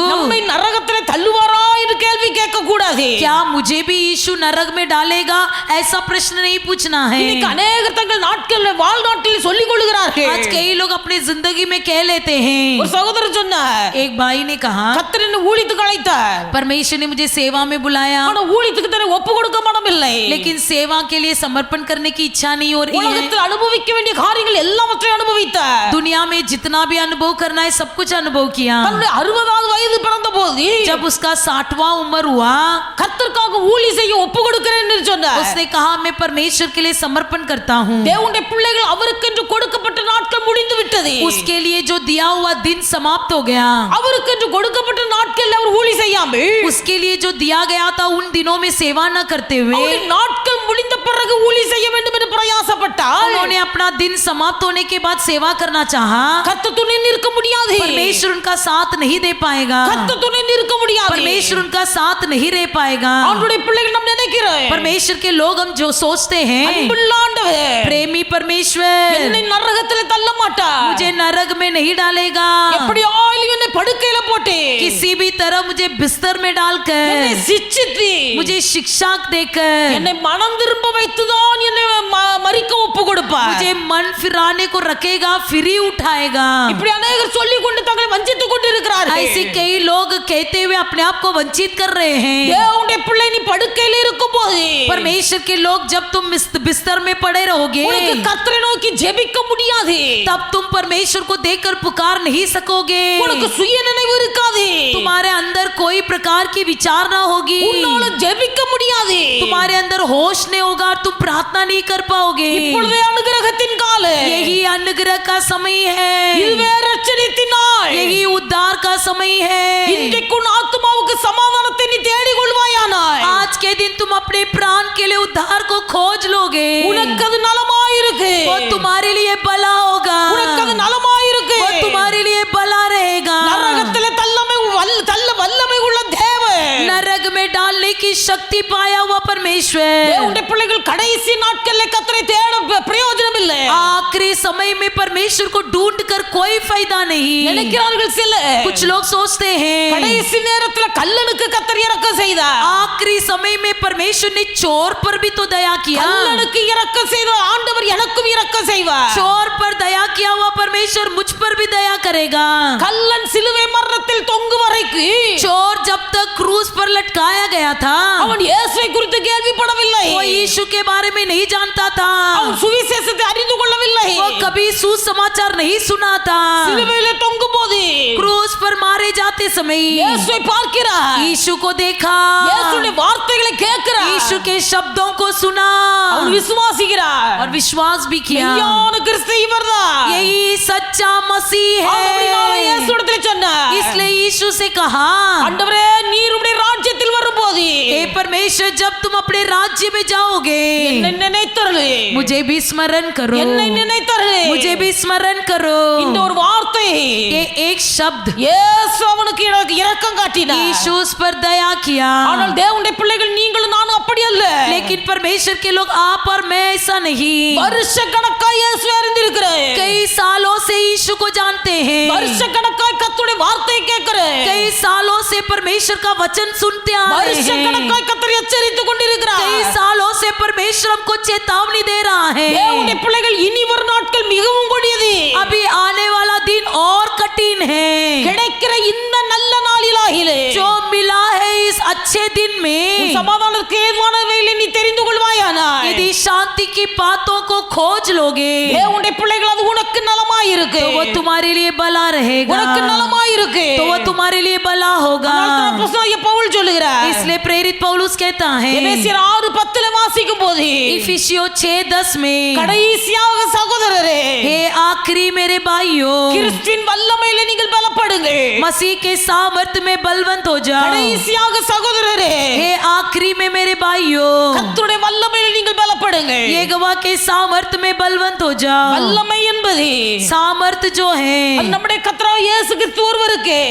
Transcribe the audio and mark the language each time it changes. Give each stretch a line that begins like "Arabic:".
Tamil: நம்மை நரகத்திலே தள்ளுவாரா என்று கேள்வி கேட்க கூடாது.
Hindi: क्या मुझे भी यीशु नरक में डालेगा, ऐसा प्रश्न नहीं पूछना है.
Tamil: இன்னைக்கு अनेகர் தங்கள் நாட்களில் வாழ்நாட்டில் சொல்லிக் கொள்கிறார்கள்.
Hindi: आज कई लोग अपनी जिंदगी में कह लेते हैं.
Tamil: ஒரு சகோதரர் சொன்னார்,
Hindi: एक भाई ने कहा,
Tamil: கர்த்தர் என்னை ஊழியத்துக்கு அழைத்தார்.
Hindi: परमेश्वर ने मुझे सेवा में बुलाया,
Tamil: ஆனா ஊழியத்துக்கு தானே ஒப்பு கொடுக்க மனமில்லை.
Hindi: लेकिन सेवा के लिए समर्पण करने की इच्छा नहीं हो रही है.
Tamil: உலகத்தில் அனுபவிக்க வேண்டிய காரியங்கள் எல்லாவற்றையும் அனுபவித்தார்.
Hindi: दुनिया में जितना भी अनुभव करना है सब कुछ अनुभव किया.
Tamil: தன்னுடைய 60வது வயது பிறந்த போது
Hindi: जब उसका 60वां उम्र हुआ,
Tamil: கர்த்தருக்காக ஊழியம் செய்ய ஒப்பு கொடுக்கிறேன் என்று சொன்னார்.
Hindi: उसने कहा मैं परमेश्वर के लिए समर्पण करता हूँ.
Tamil: தேவனுடைய பிள்ளைகள் அவருக்கென்று கொடுக்கப்பட்ட நாட்கள் முடிந்து விட்டது.
Hindi: उसके लिए जो दिया हुआ दिन समाप्त हो गया.
Tamil: அவருக்கென்று கொடுக்கப்பட்ட நாட்களில் அவர் ஊழியம் செய்யாமல்
Hindi: उसके लिए जो दिया गया था उन दिनों में सेवा न करते हुए
Tamil: அவருடைய நாட்கள் முடிந்த பிறகு ஊழியம் செய்ய வேண்டும் என்று பிரயாசப்பட்டார்.
Hindi: उन्होंने अपना दिन समाप्त होने के बाद सेवा करना चाहा.
Tamil: கர்த்தர் துணை நிற்க முடியாது.
Hindi: परमेश्वर उनका साथ नहीं दे पाएगा.
Tamil: கர்த்தர் துணை நிற்க முடியாது.
Hindi: परमेश्वर उनका साथ नहीं रह पाएगा.
Tamil: அவருடைய பிள்ளைகள் நாம் நினைக்கிறோம்,
Hindi: परमेश्वर के लोग हम जो सोचते हैं,
Tamil: அன்புள்ள ஆண்டவர்
Hindi: प्रेमी परमेश्वर
Tamil: என்னை நரகத்தில் தள்ள மாட்டார்.
Hindi: मुझे नरक में नहीं डालेगा.
Tamil: எப்படியாயிலும் என்னை படுக்கையில போட்டு
Hindi: किसी भी तरह मुझे बिस्तर में
Tamil: என்னை
Hindi: डालकर,
Tamil: சிட்சித்து
Hindi: मुझे शिक्षा देकर,
Tamil: என்னை மனம் திரும்ப வைத்துதான் என்னை மரிக்க ஒப்பு கொடுப்பார்.
Hindi: मुझे मन फिराने को रखेगा, फिर ही उठाएगा.
Tamil: இப்படி अनेகர் சொல்லிக் கொண்டு தங்களை வஞ்சித்துக் கொண்டு இருக்கிறார்கள்.
Hindi: ऐसे कई लोग कहते हुए अपने आप को वंचित कर रहे हैं.
Tamil: தேவனுடைய பிள்ளை நீ படுக்கையில இருக்கும்போது
Hindi: परमेश्वर के लोग जब तुम बिस्तर में पड़े रहोगे,
Tamil: உனக்கு கர்த்தரை நோக்கி ஜெபிக்க முடியாது.
Hindi: तब तुम परमेश्वर को देखकर पुकार नहीं सकोगे.
Tamil: உனக்கு சுய நினைவு இருக்காது.
Hindi: तुम्हारे अंदर कोई प्रकार की विचार ना होगी.
Tamil: உன்னால ஜெபிக்க முடியாது.
Hindi: तुम्हारे अंदर होश नहीं होगा और तुम प्रार्थना नहीं कर पाओगे.
Tamil: இப்பொழுதே அனுகிரகத்தின் காலம்.
Hindi: यही अनुग्रह का समय है,
Tamil: இதுவே ரட்சணியத்தின் நாள்.
Hindi: यही उद्धार का समय है.
Tamil: இன்றைக்கு உன் ஆத்துமாவுக்கு சமாதானத்தை நீ தேடிக் கொள்வாயானால்
Hindi: आज के दिन तुम अपने प्राण के लिए उद्धार को खोज लोगे.
Tamil: உனக்கு அது நலமாயிருக்கு.
Hindi: वो तुम्हारे लिए भला होगा,
Tamil: உனக்கு அது நலமாயிருக்கு.
Hindi: वो तुम्हारे लिए भला रहेगा.
Tamil: நரகத்திலே தள்ள வல்லமை உள்ள தேவன்,
Hindi: नरक में डालने की शक्ति पाया हुआ परमेश्वर.
Tamil: தேவனுடைய பிள்ளைகள் கடைசி நாட்களில் கர்த்தரை தேட பிரயோஜனம் இல்லை.
Hindi: आखिरी समय में परमेश्वर को ढूंढ कर कोई फायदा नहीं.
Tamil: நினைக்கிறார்கள் சில,
Hindi: कुछ लोग सोचते हैं
Tamil: கடைசி நேரத்தில் கல்லனுக்கு கர்த்தர் இரக்கம் செய்தார்.
Hindi: आखिरी समय में परमेश्वर ने चोर पर भी तो दया किया.
Tamil: கல்லனுக்கு இரக்கம் செய்த ஆண்டவர் எனக்கும் இரக்கம் செய்வார்.
Hindi: चोर पर दया किया हुआ परमेश्वर मुझ पर भी दया करेगा.
Tamil: கல்லன் சிலுவை மரணத்தில் தொங்கு வரைக்கு
Hindi: चोर जब तक क्रूस पर लटकाया गया था,
Tamil: அவன் இயேசுவை குறித்து கேள்விப்படவில்லை.
Hindi: वो यीशु के बारे में नहीं जानता था.
Tamil: அவன் சுவிசேஷத்தை அறிந்து கொள்ளவில்லை.
Hindi: वो कभी सुसमाचार नहीं सुना था.
Tamil: சிலுவையிலே தொங்கும் போது
Hindi: क्रूस पर मारे जाते समय
Tamil: இயேசுவை பார்க்கிறார்.
Hindi: यीशु को देखा,
Tamil: இயேசுவின் வார்த்தைகளை கேட்கிறார்.
Hindi: यीशु के शब्दों को सुना
Tamil: அவன் விசுவாசிக்கிறார்.
Hindi: और विश्वास भी किया.
Tamil: மெய்யான கிறிஸ்து இவர்தான்.
Hindi: यही सच्चा मसीह
Tamil: ஆண்டவரான
Hindi: है.
Tamil: இயேசுவிடத்தில் சொன்னார்,
Hindi: इसलिए यीशु से कहा,
Tamil: ஆண்டவரே நீர் உம்முடைய ராஜ்யத்தில் வரும்போது
Hindi: हे परमेश्वर परमेश्वर जब तुम अपने राज्य में जाओगे
Tamil: என்னை நினைத்தருளே,
Hindi: मुझे भी स्मरण करो,
Tamil: என்னை நினைத்தருளே.
Hindi: मुझे भी स्मरण करो।
Tamil: இந்த ஒரு வார்த்தை
Hindi: ये एक शब्द
Tamil: இயேசு அவனுக்கு இரக்கம் காட்டினார்.
Hindi: यीशु उस पर दया किया।
Tamil: ஆனால் தேவனுடைய பிள்ளைகள் நீங்களும் நானும் அப்படி அல்ல.
Hindi: लेकिन परमेश्वर के लोग आप और मैं ऐसा नहीं।
Tamil: வருஷக்கணக்காய் இயேசுவை அறிந்திருக்கிறேன்.
Hindi: कई सालों से यीशु को जानते हैं,
Tamil: வருஷக்கணக்காய் கர்த்தருடைய வார்த்தையை கேட்கிறேன்.
Hindi: कई सालों से परमेश्वर का वचन सुनते आ रहे हैं,
Tamil: வருஷக்கணக்காய் கர்த்தர் எச்சரித்துக் கொண்டிருக்கிறார்.
Hindi: कई सालों से परमेश्वर हमको चेतावनी दे रहा है।
Tamil: தேவனுடைய பிள்ளைகள் இனி வரும் நாட்கள் மிகவும் கொடியது.
Hindi: अभी आने वाला दिन और कठिन है।
Tamil: கிடைக்கிற இந்த நல்ல நாளிலாகிலே
Hindi: जो मिला है इस अच्छे दिन में,
Tamil: சமாதானத்துக்கு ஏதுவானவைகளை நீ தெரிந்து கொள்வாயானால்
Hindi: यदि शांति की बातों को खोज लोगे
Tamil: தேவனுடைய பிள்ளைகள் அது உனக்கு நலமாய் இருக்கு.
Hindi: तो वो तुम्हारे लिए भला रहेगा,
Tamil: உனக்கு நலமாய் இருக்கு.
Hindi: तो वो तुम्हारे लिए भला होगा।
Tamil: அப்போஸ்தலனாகிய பவுல் சொல்லுகிறார்.
Hindi: इसलिए प्रेरित पौलुस कहता है
Tamil: எபேசியர் 6:10 வாசிக்கும் போது
Hindi: इफिसियों 6:10 में,
Tamil: கடைசியாக சகோதரரே
Hindi: हे आखिरी मेरे भाइयों,
Tamil: கிறிஸ்துவின் வல்லமையிலே நீங்கள் பலப்படுங்கள்.
Hindi: मसीह के सामर्थ में बलवंत हो जाओ।
Tamil: கடைசியாக சகோதரரே
Hindi: हे आखिरी में मेरे भाइयों,
Tamil: கர்த்தருடைய வல்லமையிலே நீங்கள் பலப்படுங்கள்.
Hindi: यहोवा के सामर्थ में बलवंत हो जाओ।
Tamil: வல்லமை என்பது
Hindi: सामर्थ जो है
Tamil: அது நம்முடைய கர்த்தராகிய இயேசு கிறிஸ்து ஒருவருக்கு.